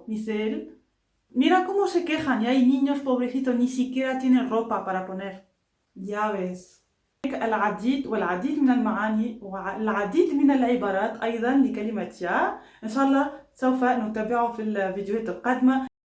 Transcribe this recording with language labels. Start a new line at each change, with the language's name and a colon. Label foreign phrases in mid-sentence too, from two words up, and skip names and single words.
Spanish: مثال: mira cómo se quejan y hay niños pobrecitos ni siquiera tienen ropa para poner. يا ves.
Arabic: العديد والعديد من المعاني والعديد من العبارات أيضا لكلمة يا. إن شاء الله سوف نتابعه في الفيديوهات القادمة.